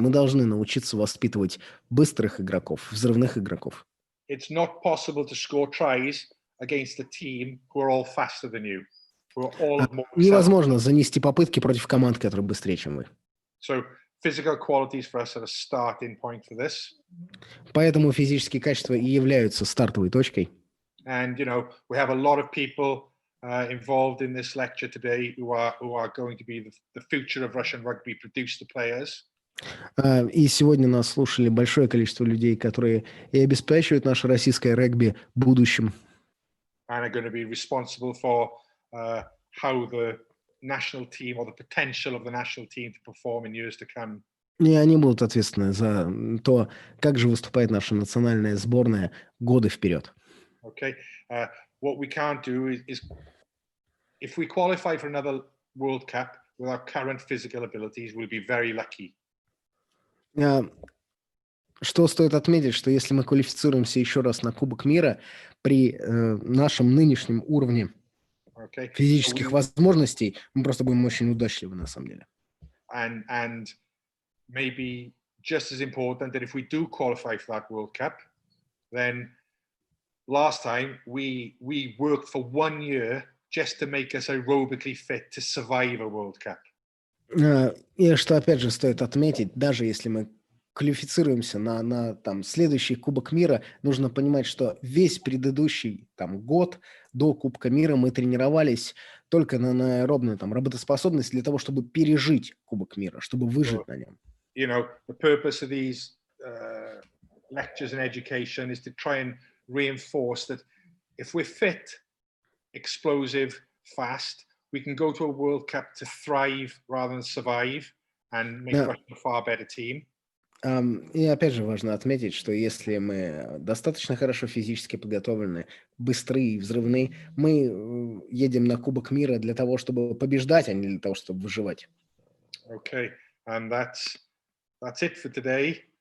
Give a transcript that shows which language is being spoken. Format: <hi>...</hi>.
<ru>Мы должны научиться воспитывать быстрых игроков, взрывных игроков.</ru> <en>It's not possible to score tries against a team who are all faster than you, who are all more</en> <ru>Невозможно занести попытки против команд, которые быстрее, чем вы.</ru> <en>So physical qualities for us are a starting point for this.</en> <ru>Поэтому физические качества и являются стартовой точкой.</ru> <en>And you know, we have a lot of people involved in this lecture today who are going to be the future of Russian rugby, produce the players.</en> <ru>И сегодня нас слушали большое количество людей, которые и обеспечивают наше российское регби будущим.</ru> <en>And are going to be responsible for how the national team or the potential of the national team to perform in years to come.</en> <ru>И они будут ответственны за то, как же выступает наша национальная сборная годы вперед.</ru> <en>Okay. What we can't do is if we qualify for another World Cup with our current physical abilities, we'll be very lucky.</en> <ru>Что стоит отметить, что если мы квалифицируемся еще раз на Кубок мира при нашем нынешнем уровне физических возможностей, мы просто будем очень удачливы на самом деле.</ru> <en>And maybe just as important that if we do qualify for that World Cup, then last time we worked for 1 year just to make us aerobically fit to survive a World Cup.</en> <ru>И что опять же стоит отметить, даже если мы квалифицируемся на там следующий Кубок мира, нужно понимать, что весь предыдущий там год до Кубка мира мы тренировались только на аэробную там работоспособность для того, чтобы пережить Кубок мира, чтобы выжить на нем.</ru> <en>You know, the purpose of these lectures and education is to try and reinforce that if we're fit, explosive, fast, we can go to a World Cup to thrive rather than survive and make Russia a far better team.</en> <ru>И опять же важно отметить, что если мы достаточно хорошо физически подготовлены, быстрые и взрывные, мы едем на Кубок мира для того, чтобы побеждать, а не для того, чтобы выживать.</ru> <en>Okay, and that's it for today.</en>